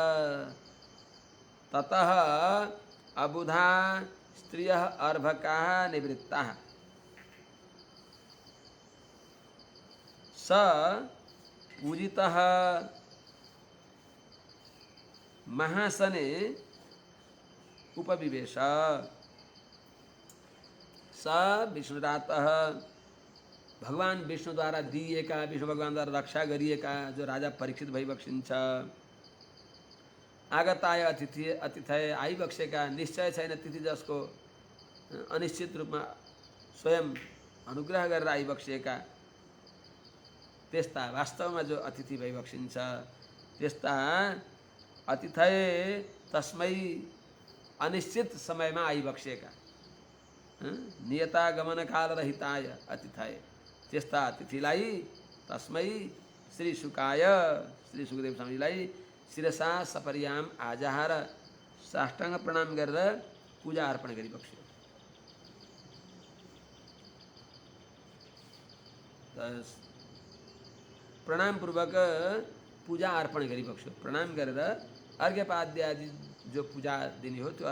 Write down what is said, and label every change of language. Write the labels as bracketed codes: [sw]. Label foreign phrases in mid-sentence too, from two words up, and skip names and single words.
[sa] ततः अबुधा स्त्रियः अर्भकाः निवृत्ताः स पूजितः महासने उपविवेश स विष्णुरातः [ne] भगवान विष्णु द्वारा दिएका विष्णु भगवान द्वारा रक्षा गरिएका जो राजा परीक्षित भइबक्सिन्छ [sa] आगताय अतिथि अतिथय [ne] आइबक्सेका निश्चय छैन तिथि जसको अनिश्चित रूपमा स्वयं अनुग्रह गरेर आइबक्सेका त्यस्ता वास्तवमा जो अतिथि भइबक्सिन्छ त्यस्ता [sa] अतिथय तस्मै [ne] अनिश्चित समयमा आइबक्सेका [sa] नियता गमन काल रहिताय अतिथय [ne] त्यस्ता अतिथिलाई [sa] तस्मै श्री शुकाय [ne] श्री सुखदेव स्वामीलाई [sa] शिरसा सपर्याम आजहार [ne] साष्टाङ्ग प्रणाम गरेर पूजा अर्पण गरिबक्स्यो प्रणाम पूर्वक पूजा अर्पण गरिबक्स्यो प्रणाम गरेर अर्घ्यपाद्य आदि जो पूजा दिने हो त्यो